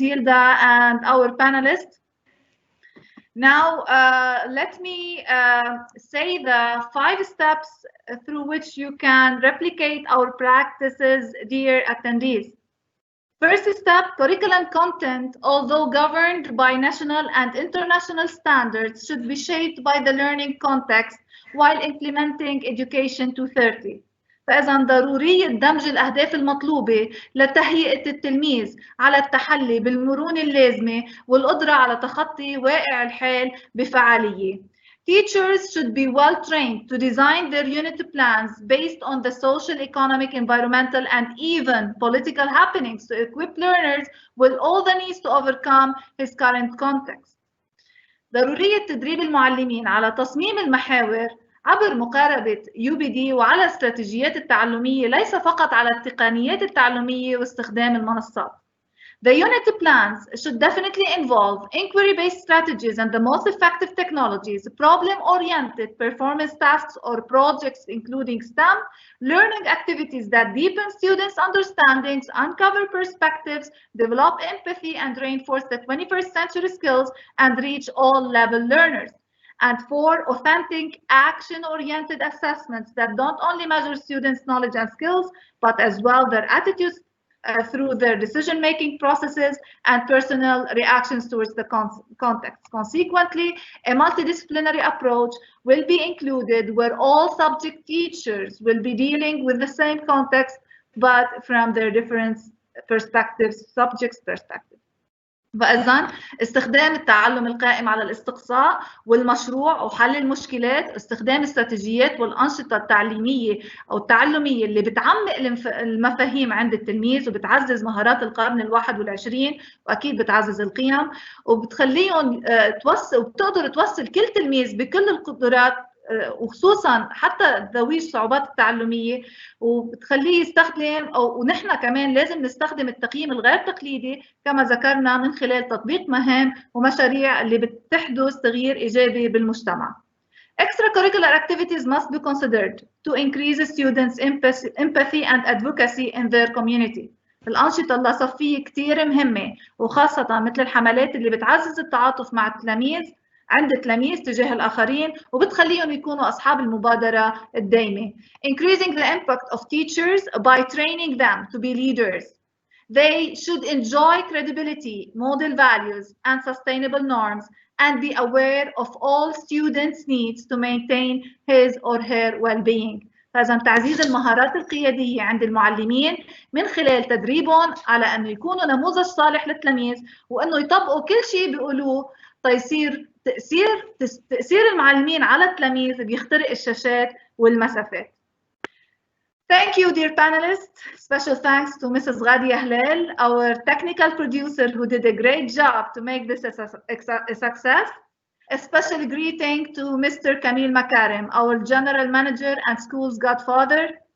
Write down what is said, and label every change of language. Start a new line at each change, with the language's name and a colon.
English: Hilda, and our panelists. Now, let me say the 5 steps through which you can replicate our practices, dear attendees. First step, curriculum content, although governed by national and international standards, should be shaped by the learning context while implementing Education 230.
Arabic: فإذا ضرورية دمج الأهداف المطلوبة لتهيئة التلميذ على التحلي بالمرونة اللازمة والقدرة على تخطي واقع الحال بفعالية.
English: Teachers should be well trained to design their unit plans based on the social, economic, environmental, and even political happenings to equip learners with all the needs to overcome his current context.
Arabic: ضرورية تدريب المعلمين على تصميم المحاور عبر مقاربة UBD وعلى الاستراتيجيات التعلمية، ليس فقط على التقنيات التعلمية واستخدام المنصات.
English: The unit plans should definitely involve inquiry-based strategies and the most effective technologies, problem-oriented performance tasks or projects including STEM, learning activities that deepen students' understandings, uncover perspectives, develop empathy, and reinforce the 21st century skills and reach all level learners. And 4, authentic, action-oriented assessments that don't only measure students' knowledge and skills, but as well their attitudes through their decision-making processes and personal reactions towards the context. Consequently, a multidisciplinary approach will be included where all subject teachers will be dealing with the same context, but from their different perspectives, subjects' perspectives.
Arabic: فإذن استخدام التعلم القائم على الاستقصاء والمشروع وحل المشكلات، استخدام استراتيجيات والأنشطة التعليمية أو التعلمية اللي بتعمق المفاهيم عند التلميذ وبتعزز مهارات القرن ال21، وأكيد بتعزز القيم وبتخليهم وبتقدر توصل كل تلميذ بكل القدرات وخصوصا حتى ذوي الصعوبات التعلميه، وبتخليه يستخدم ونحن كمان لازم نستخدم التقييم الغير تقليدي كما ذكرنا من خلال تطبيق مهام ومشاريع اللي بتحدث تغيير ايجابي بالمجتمع.
English: Extracurricular activities must be considered to increase students' empathy and advocacy in their community.
Arabic: الأنشطة اللاصفية كتير مهمة، وخاصة مثل الحملات اللي بتعزز التعاطف مع التلاميذ عند التلاميذ تجاه الآخرين وبتخليهم يكونوا أصحاب المبادرة الدائمة.
English: Increasing the impact of teachers by training them to be leaders. They should enjoy credibility, model values, and sustainable norms, and be aware of all students' needs to maintain his or her well-being.
Arabic: فإذا تعزيز المهارات القيادية عند المعلمين من خلال تدريبهم على أنه يكونوا نموذج صالح للتلاميذ وأنه يطبقوا كل شيء بيقولوه تيصير تأثير المعلمين على التلاميذ بيخترق الشاشات والمسافات.
English: Thank you, dear panelists. Special thanks to Mrs. Ghadia Halal, our technical producer who did a great job to make this a success. A special greeting to Mr. Kamil Makarim, our General Manager and School's Godfather.